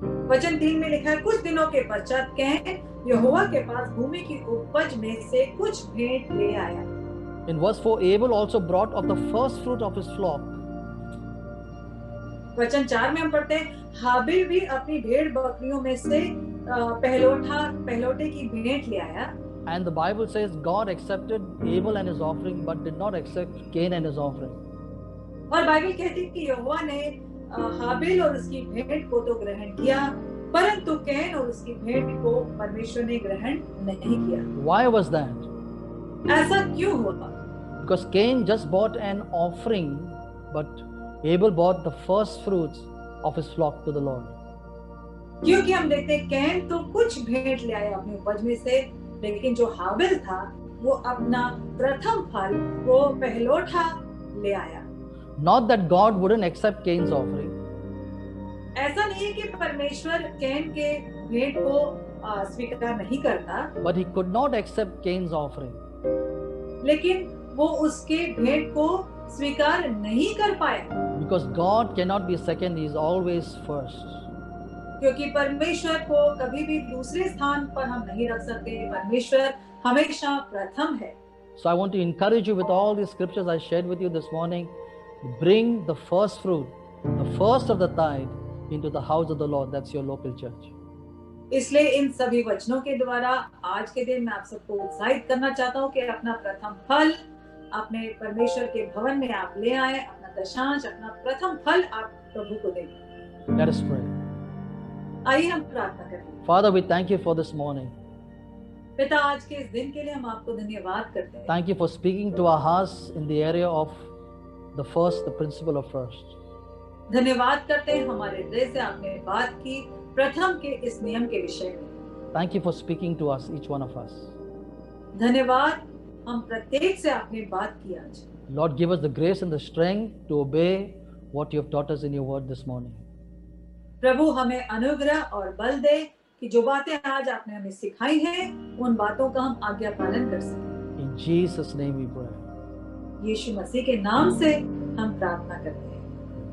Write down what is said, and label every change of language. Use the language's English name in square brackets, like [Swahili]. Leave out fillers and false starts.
[Hindi] वचन 3 में लिखा है कुछ दिनों के पश्चात कैन यहोवा के पास भूमि की उपज में से कुछ भेंट ले आया। [English] In verse 4 Abel also brought of the first fruit of his flock. [Hindi] वचन 4 में हम पढ़ते हैं हाबिल भी अपनी भेड़ बकरियों में से पहलोटे की भेंट ले आया। [English] And the Bible says God accepted Abel and his offering but did not accept Cain and his offering. [Hindi] और बाइबल कहती है कि यहोवा ने हाबिल और उसकी भेंट को तो ग्रहण किया परंतु कैन और उसकी भेंट को परमेश्वर ने ग्रहण नहीं किया। [English] Why was that? [Hindi] ऐसा क्यों हुआ? [English] Because Cain just bought an offering but Abel bought the first fruits of his flock to the Lord. [Hindi] क्योंकि हम देखते हैं कैन तो कुछ भेंट ले आया अपनी उपज में से लेकिन जो हाबिल था वो अपना प्रथम फल वो पहलोठा ले आया। [English] Not that God wouldn't accept Cain's offering. [Hindi] ऐसा नहीं है कि परमेश्वर कैन के भेंट को स्वीकार नहीं करता [English] But he could not accept Cain's offering. [Hindi] लेकिन वो उसके भेंट को स्वीकार नहीं कर पाया [English] Because God cannot be second, he is always first. [Hindi] क्योंकि परमेश्वर को कभी भी दूसरे स्थान पर हम नहीं रख सकते। परमेश्वर हमेशा प्रथम है। [English] So I want to encourage you with all these scriptures I shared with you this morning, bring the first fruit, the first of the tithe into the house of the Lord. That's your local church. [Hindi] इसलिए इन सभी वचनों के द्वारा आज के दिन मैं आप सबको उत्साहित करना चाहता हूँ कि अपना प्रथम फल अपने परमेश्वर के भवन में आप ले आए, अपना दशांश, अपना प्रथम फल आप प्रभु को दें। [English] Let us pray. [Hindi] आइए हम प्रार्थना करें। [English] Father, we thank you for this morning. [Hindi] पिता आज के इस दिन के लिए हम आपको धन्यवाद करते हैं। [English] Thank you for speaking to our hearts in the area of the first, the principle of first. [Hindi] धन्यवाद करते हैं हमारे हृदय से आपने बात की प्रथम के इस नियम के विषय में। [English] Thank you for speaking to us, each one of us. [Hindi] धन्यवाद हम प्रत्येक से आपने बात की आज। [English] Lord, give us the grace and the strength to obey what you have taught us in your word this morning. [Hindi] प्रभु हमें अनुग्रह और बल दे कि जो बातें आज आपने हमें सिखाई हैं उन बातों का हम आज्ञा पालन कर सकें। [English] In Jesus' name we pray. [Hindi] यीशु मसीह के नाम से हम प्रार्थना करते हैं।